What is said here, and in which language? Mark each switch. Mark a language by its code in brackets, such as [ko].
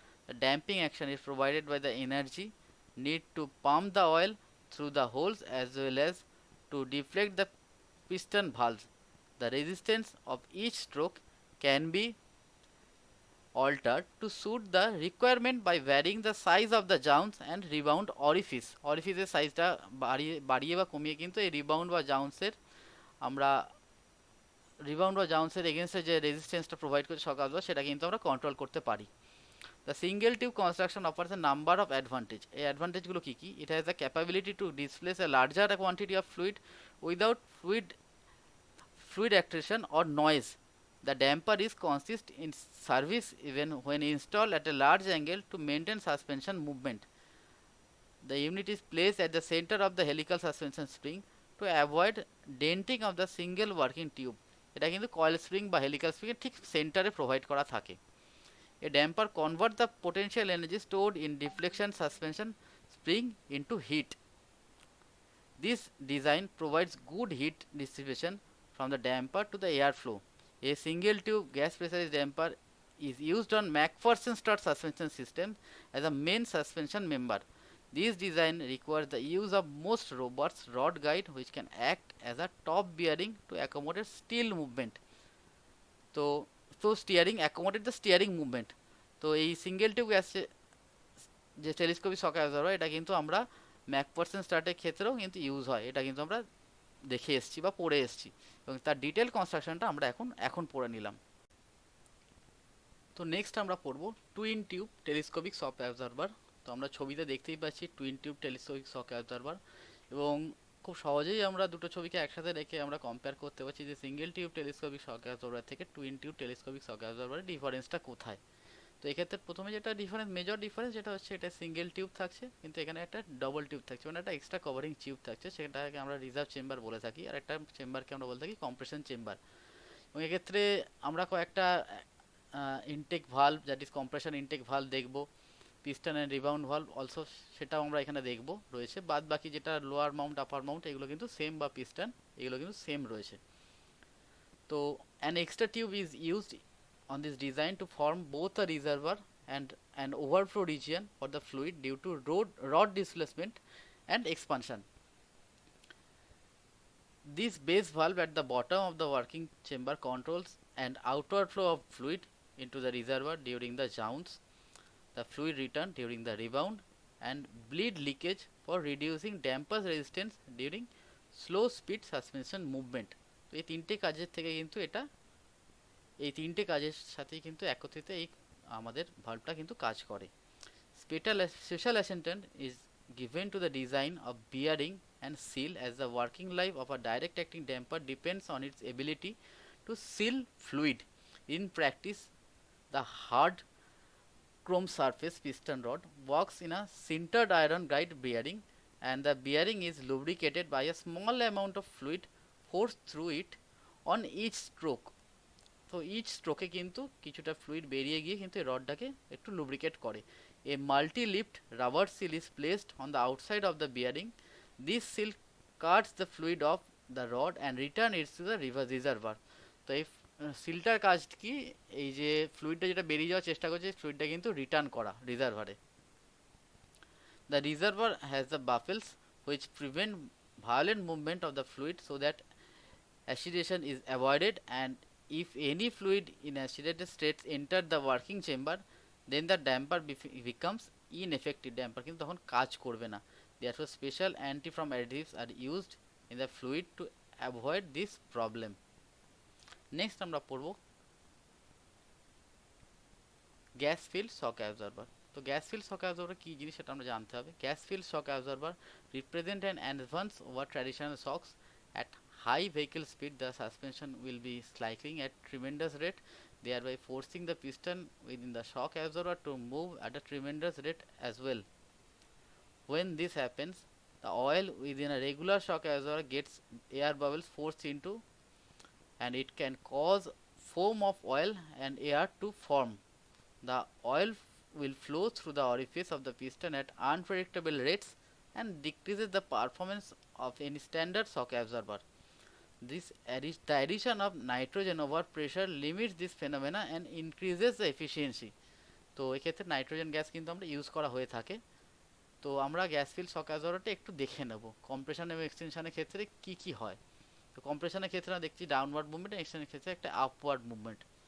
[en] The damping action is provided by the energy need to pump the oil through the holes as well as to deflect the piston valves. The resistance of each stroke can be altered to suit the requirement by varying the size of the jounce and rebound orifice. [bn] অরিফিসের সাইজটা বাড়িয়ে বা কমিয়ে কিন্তু এই rebound বা জাউন্সের আমরা rebound বা জাউন্সের এগেনস্টে যে রেজিস্ট্যান্সটা প্রোভাইড করছে শক অ্যাবজর্বার সেটা কিন্তু আমরা কন্ট্রোল করতে পারি। [en] The single tube construction offers a number of advantages. [bn] এই অ্যাডভান্টেজগুলো কী কী? [en] It has the capability to displace a larger quantity of fluid without fluid accretion or noise. The damper is consist in service even when installed at a large angle to maintain suspension movement. The unit is placed at the center of the helical suspension spring to avoid denting of the single working tube. [bn] এটা কিন্তু coil spring বা helical spring এর ঠিক সেন্টারে provide করা থাকে। [en] A damper converts the potential energy stored in deflection suspension spring into heat. This design provides good heat distribution from the damper to the airflow. A single tube gas pressurized damper is used on McPherson strut suspension system as a main suspension member. This design requires the use of most robust rod guide which can act as a top bearing to accommodate steel movement. [bn] তো [en] Steering accommodate the steering movement. [bn] তো এই single tube gas যে telescopic shock absorber এটা কিন্তু আমরা ম্যাকপারসন স্টার্টের ক্ষেত্রেও কিন্তু use হয়। এটা কিন্তু আমরা দেখে এসেছি বা পড়ে এসেছি এবং তার ডিটেল কনস্ট্রাকশনটা আমরা এখন পড়ে নিলাম। তো নেক্সট আমরা পড়ব twin tube telescopic shock absorber. তো আমরা ছবিতে দেখতেই পাচ্ছি twin tube telescopic shock absorber এবং খুব সহজেই আমরা দুটো ছবিকে একসাথে রেখে আমরা কম্পেয়ার করতে পারছি যে single tube telescopic shock absorber থেকে টুইন টিউব টেলিস্কোপিক শক অ্যাবজর্বারের ডিফারেন্সটা কোথায়। তো এক্ষেত্রে প্রথমে যেটা মেজর ডিফারেন্স যেটা হচ্ছে এটা সিঙ্গেল টিউব থাকছে কিন্তু এখানে একটা ডবল টিউব থাকছে মানে একটা এক্সট্রা কভারিং টিউব থাকছে সেটাকে আমরা রিজার্ভ চেম্বার বলে থাকি আর একটা চেম্বারকে আমরা বলে থাকি কম্প্রেশন চেম্বার। এবং এক্ষেত্রে আমরা কয়েকটা intact valve [en] that is compression intake valve [bn] দেখব, [en] piston and rebound valve also [bn] সেটাও আমরা এখানে দেখব রয়েছে। বাদ বাকি যেটা লোয়ার মাউন্ট আপার মাউন্ট এগুলো কিন্তু সেম বা পিস্টন এগুলো কিন্তু সেম রয়েছে। [en] তো an extra tube is used on this design to form both a reservoir and an overflow region for the fluid due to rod displacement and expansion. This base valve at the bottom of the working chamber controls an outward flow of fluid into the reservoir during the jounce, the fluid return during the rebound, and bleed leakage for reducing damper's resistance during slow speed suspension movement. [bn] তো এই তিনটে কাজের থেকে কিন্তু এই তিনটে কাজের সাথেই কিন্তু একত্রিত এই আমাদের ভালভটা কিন্তু কাজ করে। [en] Special attention is given to the design of bearing and seal as the working life of a direct acting damper depends on its ability to seal fluid. In practice The hard chrome surface piston rod works in a sintered iron guide bearing, and the bearing is lubricated by a small amount of fluid forced through it on each stroke. [bn] তো each স্ট্রোকে কিন্তু কিছুটা fluid বেরিয়ে গিয়ে কিন্তু এই রডটাকে একটু lubricate করে। [en] A multi lift rubber seal is placed on the outside of the bearing. This seal cuts the fluid off the rod and return its to the reservoir. [bn] তো এই সিলটার কাজ কি, এই যে ফ্লুইডটা যেটা বেরিয়ে যাওয়ার চেষ্টা করছে ফ্লুইডটা কিন্তু রিটার্ন করা রিজার্ভারে। [en] The reservoir has the baffles which prevent violent movement of the fluid so that acidation is avoided, and if any fluid in acidated states enter the working chamber, then the damper becomes ineffective. [bn] Damper কিন্তু তখন কাজ করবে না। [en] Therefore special anti-foam additives are used in the fluid to avoid this problem. [bn] Next আমরা পড়ব gas field shock absorber. তো gas field shock absorber কী জিনিস সেটা আমরা জানতে হবে। [en] Gas filled shock absorber represent an advance over traditional shocks. At high vehicle speed, the suspension will be cycling at tremendous rate, thereby forcing the piston within the shock absorber to move at a tremendous rate as well. When this happens, the oil within a regular shock absorber gets air bubbles forced into, and it can cause foam of oil and air to form. The oil will flow through the orifice of the piston at unpredictable rates and decreases the performance of any standard shock absorber. The addition of nitrogen over pressure limits this phenomena and increases the efficiency. [bn] তো এক্ষেত্রে nitrogen gas কিন্তু আমরা use করা হয়ে থাকে। তো আমরা gas field শক অ্যাবজর্বারটা একটু দেখে নেব কম্প্রেশন এবং এক্সটেনশনের ক্ষেত্রে কি কি হয়। তো কম্প্রেশনের ক্ষেত্রে আমরা দেখছি ডাউনওয়ার্ড মুভমেন্ট, এক্সটেনশনের ক্ষেত্রে একটা আপওয়ার্ড মুভমেন্ট।